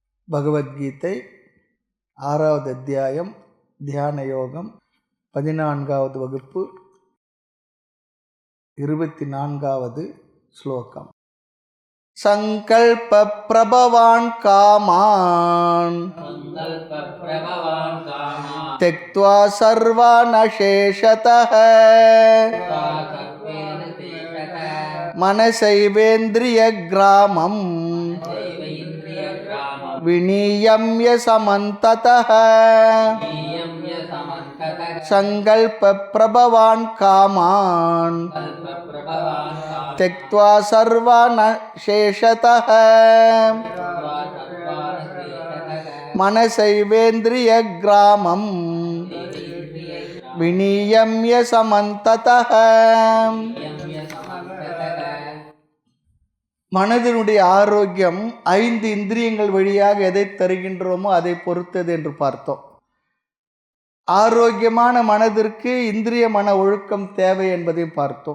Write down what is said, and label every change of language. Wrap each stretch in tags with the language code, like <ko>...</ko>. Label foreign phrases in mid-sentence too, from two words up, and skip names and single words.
<ta>பகவத்கீதை 6வது அத்தியாயம் தியான யோகம் 14வது வகுப்பு 24வது ஸ்லோகம்.</ta> <sa>संकल्प प्रभवान् कामान् त्यक्त्वा सर्वान् शेषतः मनसैवेन्द्रिय ग्रामं विनियम्य समन्ततः संकल्प प्रभवान् कामान् त्यक्त्वा सर्वान् शेषतः मनसैवेन्द्रिय ग्रामं विनियम्य समन्ततः.</sa> <ta>மனதினுடைய ஆரோக்கியம் 5 இந்திரியங்கள் வழியாக எதை தருகின்றோமோ அதை பொறுத்தது என்று பார்த்தோம். ஆரோக்கியமான மனதிற்கு இந்திரிய மன ஒழுக்கம் தேவை என்பதையும் பார்த்தோம்.</ta>